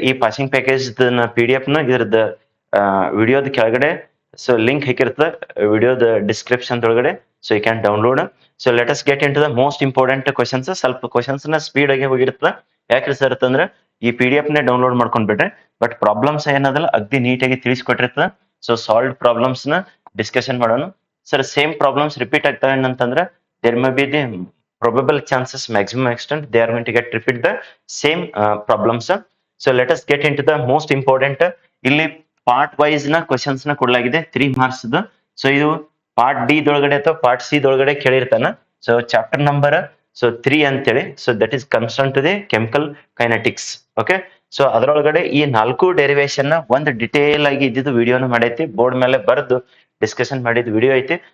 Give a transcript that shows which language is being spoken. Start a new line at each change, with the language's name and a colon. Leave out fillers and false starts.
Kannada: ಈ passing package PDF ನ ಇದ್ರದ್ದು ವಿಡಿಯೋದ ಕೆಳಗಡೆ ಸೊ ಲಿಂಕ್ ಹಾಕಿರ್ತದೆ ವಿಡಿಯೋದ ಡಿಸ್ಕ್ರಿಪ್ಷನ್ ಒಳಗಡೆ.
English: So you can download. So let us get into the most important questions.
Kannada: ಸ್ವಲ್ಪ ಕ್ವಶನ್ಸ್ ನ ಸ್ಪೀಡ್ ಆಗಿ ಹೋಗಿರ್ತದೆ. ಯಾಕ್ರಿ ಸರ್ ಅಂತಂದ್ರೆ ಈ PDF ನೇ ಡೌನ್ಲೋಡ್ ಮಾಡ್ಕೊಂಡ್ ಬಿಡ್ರಿ, ಬಟ್ ಪ್ರಾಬ್ಲಮ್ಸ್ ಏನದಲ್ಲ ಅಗ್ದಿ ನೀಟಾಗಿ ತಿಳಿಸ್ಕೊಟ್ಟಿರ್ತದೆ. ಸೊ ಸಾಲ್ವ್ ಪ್ರಾಬ್ಲಮ್ಸ್ ನ ಡಿಸ್ಕಷನ್ ಮಾಡೋಣ. ಸರ್ ಸೇಮ್ ಪ್ರಾಬ್ಲಮ್ಸ್ ರಿಪೀಟ್ ಆಗ್ತವೆ ಅಂತಂದ್ರೆ
English: There may be the probable chances maximum extent they are going to get repeat the same problems. So let us get into the most important.
Kannada: ಇಲ್ಲಿ part wise ನ questions ನ ಕೊಡಲಾಗಿದೆ 3 marks. So ಇದು part D ದೊಳಗಡೆ ಅಥವಾ part C ದೊಳಗಡೆ ಕೇಳಿರ್ತಾನ. So chapter number so 3 ಅಂತೇಳಿ.
English: So that is concern to the chemical kinetics.
Kannada: Okay, so ಅದರೊಳಗಡೆ ಈ 4 derivation ನ ಒಂದು ಡಿಟೇಲ್ ಆಗಿ ಇದ್ದಿದ್ದು ವಿಡಿಯೋನ ಮಾಡೈತಿ, ಬೋರ್ಡ್ ಮೇಲೆ ಬರೆದು ಡಿಸ್ಕಷನ್ ಮಾಡಿದ ವಿಡಿಯೋ ಐತಿ.